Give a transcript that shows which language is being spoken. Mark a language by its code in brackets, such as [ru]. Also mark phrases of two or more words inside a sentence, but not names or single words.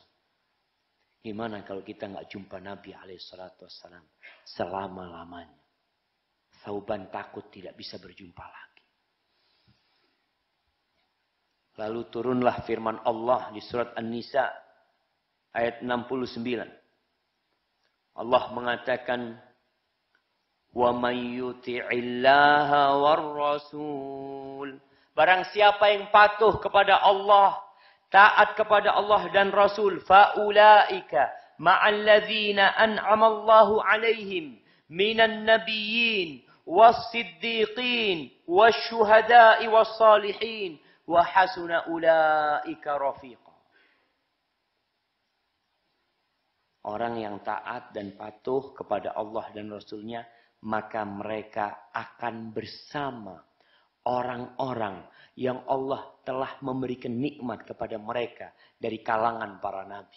[id] Gimana kalau kita nggak jumpa Nabi SAW selama-lamanya? Thauban takut tidak bisa berjumpa lagi. Lalu turunlah firman Allah di surat An-Nisa ayat 69. Allah mengatakan, [ar] "وَمَن يُطِعِ اللَّهَ وَالرَّسُولَ." [id] Barang siapa yang patuh kepada Allah, taat kepada Allah dan Rasul, [ar] فَأُولَٰئِكَ مَعَ الَّذِينَ أَنْعَمَ اللَّهُ عَلَيْهِم مِّنَ النَّبِيِّينَ وَالصِّدِّيقِينَ وَالشُّهَدَاءِ وَالصَّالِحِينَ وَحَسُنَ أُولَٰئِكَ رَفِيقًا. [id] Orang yang taat dan patuh kepada Allah dan Rasulnya, maka mereka akan bersama orang-orang yang Allah telah memberikan nikmat kepada mereka dari kalangan para nabi.